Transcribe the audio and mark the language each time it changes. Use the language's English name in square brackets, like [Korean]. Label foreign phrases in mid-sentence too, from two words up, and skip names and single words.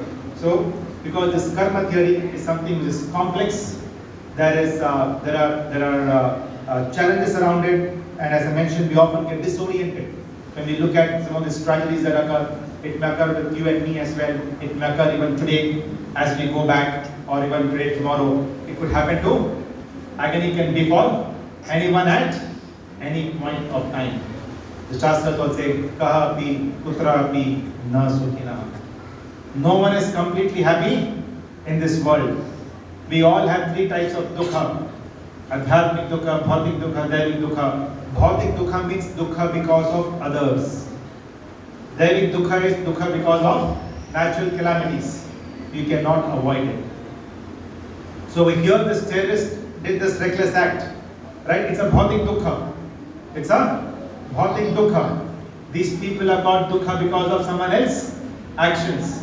[English] So, because this karma theory is something which is complex, there are challenges around it, and as I mentioned, we often get disoriented when we look at some of these tragedies that occur. It may occur with you and me as well. It may occur even today as we go back, or even today, tomorrow. It could happen to. Agony can befall anyone at any point of time. The Shastras will say, [Sanskrit] कह पि, पुत्र पि, न सुखिना. [English] No one is completely happy in this world. We all have three types of dukkha. [Hindi] आध्यात्मिक दुःख, भौतिक दुःख, दैविक दुःख. भौतिक दुःख [English] means dukkha because of others. [Hindi] दैविक दुःख [English] is dukkha because of natural calamities. You cannot avoid it. So we hear this terrorist did this reckless act. Right? It's a [Hindi] भौतिक दुःख. [English] It's a [Hindi] भौतिक दुःख. [English] These people have got dukkha because of someone else's actions.